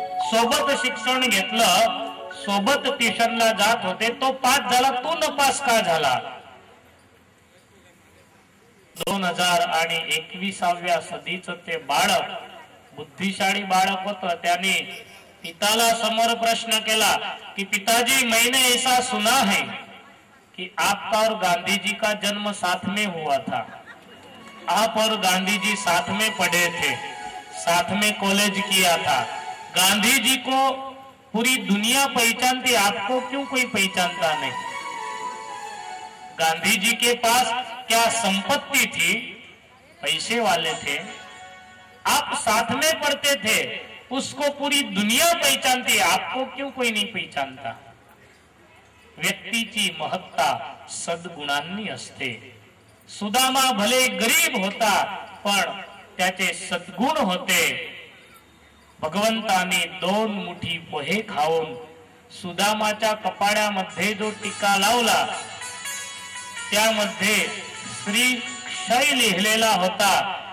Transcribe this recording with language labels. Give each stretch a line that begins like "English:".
Marathi: सोबत शिक्षण घेतलं, सोबत ट्युशनला जात होते, तो पास झाला, तू नपास का झाला. 2021व्या सदीचं ते बाळक बुद्धिशाळी बाळक होतं. त्याने पिताला समोर प्रश्न केला कि
Hindi: पिताजी मैंने ऐसा सुना है कि आपका और गांधी जी का जन्म साथ में हुआ था. आप और गांधी जी साथ में पढ़े थे, साथ में कॉलेज किया था. गांधी जी को पूरी दुनिया पहचानती, आपको क्यों कोई पहचानता नहीं. गांधी जी के पास क्या संपत्ति थी, पैसे वाले थे, आप साथ में पढ़ते थे, उसको पूरी दुनिया पहचानती, आपको क्यों कोई नहीं पहचानता.
Marathi: व्यक्तीची महत्ता सद्गुणांनी असते. सुदामा भले गरीब होता पण त्याचे सद्गुण होते. भगवंताने 2 मुठी पोहे खाऊन सुदामाच्या कपाड्यामध्ये जो टीका लावला त्यामध्ये श्री क्षय लिहिलेला होता.